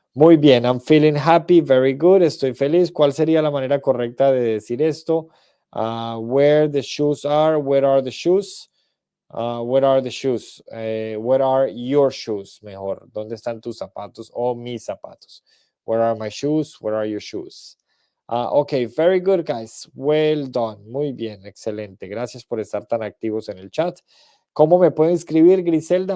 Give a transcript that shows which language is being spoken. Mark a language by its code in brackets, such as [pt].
[es] Muy bien, [en] I'm feeling happy, very good, [es] estoy feliz. ¿Cuál sería la manera correcta de decir esto? [en] Where the shoes are, where are the shoes? Where are the shoes? Where are your shoes? [es] Mejor, ¿dónde están tus zapatos o mis zapatos? [en] Where are my shoes? Where are your shoes? Ok, very good, guys. Well done. [es] Muy bien, excelente. Gracias por estar tan activos en el chat. ¿Cómo me pueden escribir, Griselda?